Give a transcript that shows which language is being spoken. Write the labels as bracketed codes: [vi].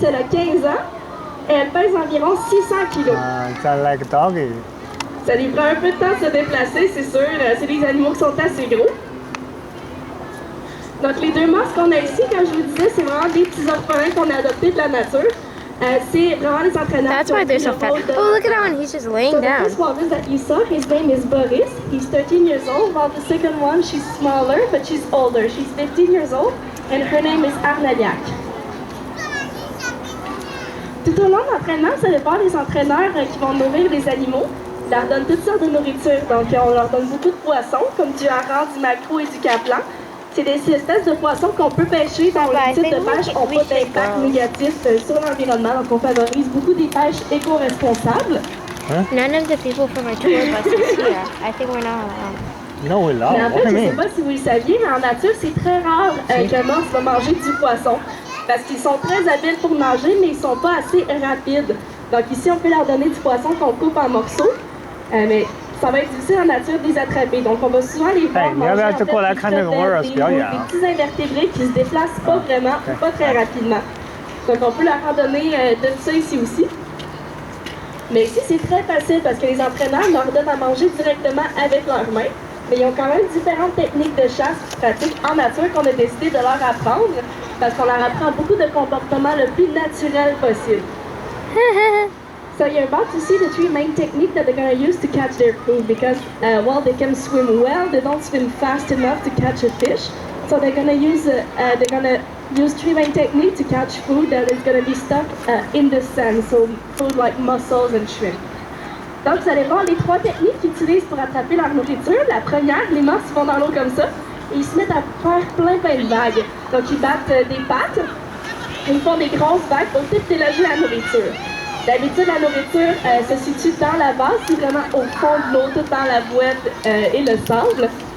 [fr] Elle a 15 ans et elle pèse environ 600 kilos. [en] Sound like a doggy. [fr] Ça lui prend un peu de temps de se déplacer, c'est sûr. C'est des animaux qui sont assez gros. Donc, les deux monstres qu'on a ici, comme je vous disais, c'est vraiment des petits orphelins qu'on a adoptés de la nature. C'est vraiment les entraîneurs. [en] That's why they're so fat. Oh, look at that one. He's just laying down. The first walrus that you saw, his name is Boris. He's 13 years old, while the second one, she's smaller, but she's older. She's 15 years old, and her name is Arnoliac. [fr] Tout au long de l'entraînement, ça dépend des entraîneurs qui vont nourrir les animaux. Ils leur donnent toutes sortes de nourriture. Donc, on leur donne beaucoup de poissons, comme du hareng, du maquereau et du caplan. C'est des espèces de poissons qu'on peut pêcher dont les types de pêche n'ont pas d'impact négatif sur l'environnement. Donc, on favorise beaucoup des pêches éco-responsables. [en] None of the people from our tour bus is here. I think we're not allowed. No, we're not. [fr] Mais en fait, je ne sais pas si vous le saviez, mais en nature, c'est très rare qu'un monstre va manger du poisson. Parce qu'ils sont très habiles pour manger, mais ils ne sont pas assez rapides. Donc ici, on peut leur donner du poisson qu'on coupe en morceaux. Mais ça va être difficile en nature de les attraper. Donc on va souvent les voir manger en fait, des petits invertébrés qui se déplacent pas vraiment ou pas très rapidement. Donc on peut leur en donner de ça ici aussi. Mais ici, c'est très facile parce que les entraîneurs leur donnent à manger directement avec leurs mains. Mais ils ont quand même différentes techniques de chasse pratiques en nature qu'on a décidé de leur apprendre parce qu'on leur apprend beaucoup de comportements le plus naturel possible. [en] So you're about to see the three main techniques that they're going to use to catch their food because while they can swim well, they don't swim fast enough to catch a fish. So they're going to use three main techniques to catch food that is going to be stuck in the sand. So food like mussels and shrimp. [fr] Donc vous allez voir les trois techniques qu'ils utilisent pour attraper leur nourriture. La première, les morses vont dans l'eau comme ça et ils se mettent à faire plein de vagues. Donc ils battent des pattes, ils font des grosses vagues pour tout déloger la nourriture. D'habitude, la nourriture se situe dans la base, c'est vraiment au fond de l'eau, tout dans la boîte et le sable.